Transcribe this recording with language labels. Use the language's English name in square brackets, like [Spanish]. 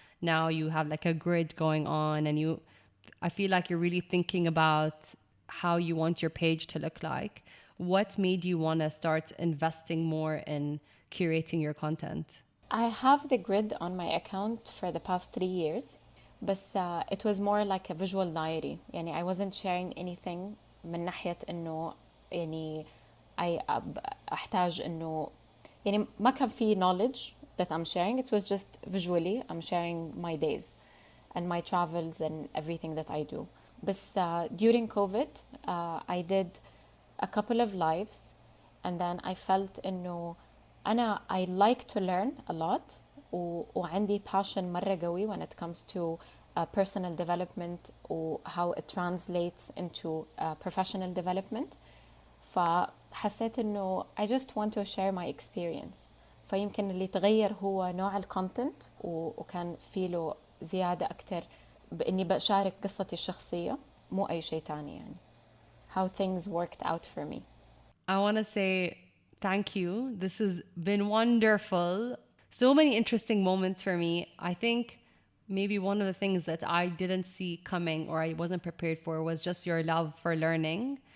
[English] Now you have like a grid going on, and I feel like you're really thinking about how you want your page to look like. What made you want to start investing more in curating your content? I have the grid on my account for the past 3 years. بس it was more like a visual diary. [Arabic] يعني I wasn't sharing anything من ناحية إنه يعني أحتاج إنه يعني ما كان في knowledge that I'm sharing. [English] It was just visually I'm sharing my days and my travels and everything that I do. بس during COVID I did a couple of lives, and then I felt إنه I like to learn a lot. وعندي passion مرة قوي when it comes to personal development و how it translates into professional development. فحسيت إنه I just want to share my experience. [Arabic] فيمكن اللي تغير هو نوع الكونتنت وكان فيه له زيادة أكتر بإني بشارك قصتي الشخصية مو أي شيء تاني يعني. [English] How things worked out for me. I want to say thank you. This has been wonderful. So many interesting moments for me. I think maybe one of the things that I didn't see coming or I wasn't prepared for was just your love for learning.